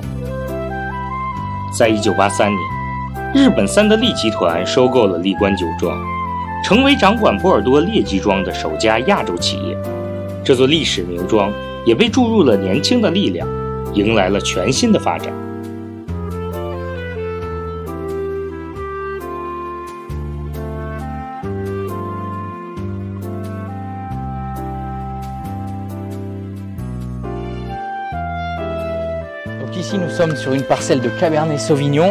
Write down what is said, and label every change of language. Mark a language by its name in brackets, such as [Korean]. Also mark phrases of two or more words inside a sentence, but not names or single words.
[Chinese] 在1983年，日本三得利集团收购了利关酒庄，成为掌管波尔多劣级庄的首家亚洲企业。这座历史名庄也被注入了年轻的力量，迎来了全新的发展。 [French] Donc ici nous sommes sur une parcelle de Cabernet Sauvignon,